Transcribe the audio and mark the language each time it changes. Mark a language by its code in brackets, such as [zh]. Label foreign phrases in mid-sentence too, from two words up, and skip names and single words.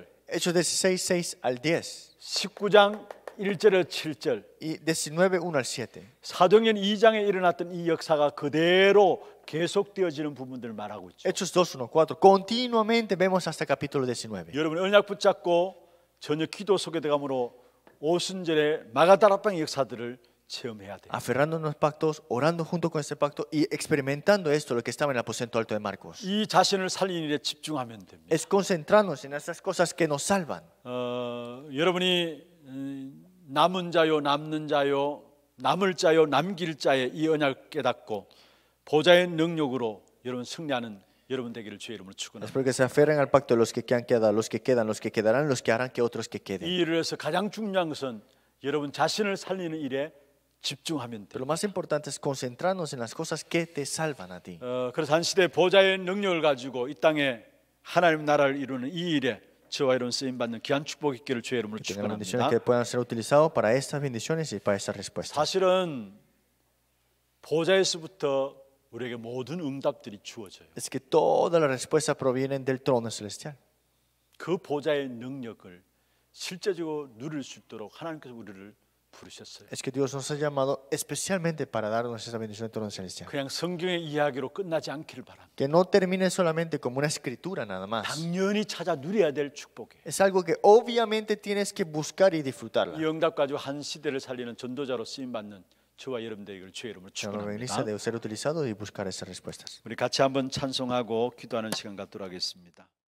[es] Hechos 16, 6 al 10. [ko] 19장 1절에 7절 [es] Y 19, 1 al 7. [ko] 사도행전 2장에 일어났던 이 역사가 그대로 계속되어지는 부분들을 말하고 있죠. [es] Hechos 2, 1, 4. Continuamente vemos hasta capítulo 19. [ko] 여러분 언약 붙잡고 전혀 기도 속에 들어감으로 오순절의 마가다락방의 역사들을 체험해야 돼요. [es] Aferrándonos pactos, orando junto con ese pacto y experimentando esto, lo que estaba en el aposento alto de Marcos. [ko] 이 자신을 살리는 일에 집중하면 됩니다. [es] Es concentrarnos en esas cosas que nos salvan. [ko] 여러분이 남은 자요 남는 자요 남을 자요 남길 자의 이 언약을 깨닫고 보좌의 능력으로 여러분 승리하는 여러분 되기를 주의 이름으로 축원합니다. [es] Es porque se aferran al pacto los que quedan, los que quedan, los que quedarán, los que harán que otros que queden. [ko] 이 일을 해서 가장 중요한 것은 여러분 자신을 살리는 일에 집중하면 [es] Pero [ko] 돼요. [es] lo más importante es concentrarnos en las cosas que te salvan a ti. [ko] 그래서 한 시대 보좌의 능력을 가지고 이 땅에 하나님 나라를 이루는 이 일에 저와 여러분 쓰임 받는 귀한 축복 있기를 주의 이름으로 [es] Tengan las bendiciones [ko] 축원합니다. [es] que puedan ser utilizados para estas bendiciones y para estas respuestas. [ko] 사실은 보좌에서부터 우리에게 모든 응답들이 주어져요. [es] Es que todas las respuestas provienen del trono celestial. [ko] 그 보좌의 능력을 실제적으로 누릴 수 있도록 하나님께서 우리를 부르셨어요. [es] Es que Dios nos ha llamado especialmente para darnos esa bendición del trono celestial. [ko] 그냥 성경의 이야기로 끝나지 않기를 바랍니다. [es] Que no termine solamente como una escritura nada más. [ko] 당연히 찾아 누려야 될 축복이에요. [es] Es algo que obviamente tienes que buscar y disfrutarla. [ko] 이 응답 가지고 한 시대를 살리는 전도자로 쓰임 받는 저와 여러분들에게 주의 이름으로 [es] Que nos bendiga [ko] 축원합니다. [es] de ser utilizado y buscar esas respuestas. [ko] 우리 같이 한번 찬송하고 기도하는 시간 갖도록 하겠습니다.